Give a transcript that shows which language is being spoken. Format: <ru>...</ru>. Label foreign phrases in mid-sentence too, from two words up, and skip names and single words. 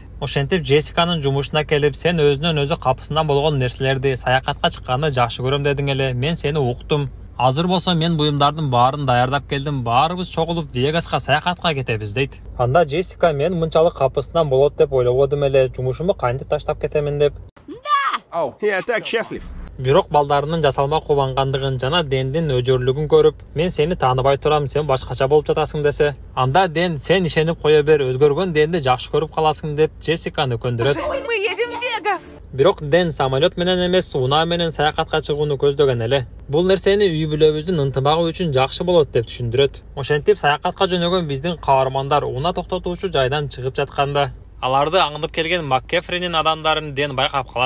<ky>Ошентип Джессиканын жумушуна келип, сен өзүнөн өзү капысынан болгон нерселерди саякатка чыкканды жакшы көрөм дедиң эле. Мен сени уктум. Азыр болсо мен буюмдардын баарын даярдап келдим. Баарыбыз чогулуп Вегаска саякатка кетебиз дейт. Анда Джессика мен мынчалык капысынан болот деп ойлободум эле. Жумушуму кантип таштап кетемин деп.</ky> <ru>О, я так счастлив.</ru> <ky>Бирок балдарынын жасалма кубангандыгын жана Дэндин өжөрлүгүн көрүп, мен сени тааныбай турам, сен башкача болуп жатасың десе, анда Дэн сен ишенип кое бер, өзгөргөн Дэнди жакшы көрүп каласың деп Джессиканы көндүрөт.</ky> <ru>Мы едем в Вегас.</ru> <ky>Бирок Дэн самолет менен эмес, унаа менен саякатка чыгууну көздөгөн эле. Бул нерсени үй бүлөбүздүн ынтымагы үчүн жакшы болот деп түшүндүрөт. Ошентип саякатка жөнөгөн биздин каармандар унаа токтотуучу жайдан чыгып жатканда аларды аңдып келген МакКефринин адамдарын Дэн байкап калат.</ky>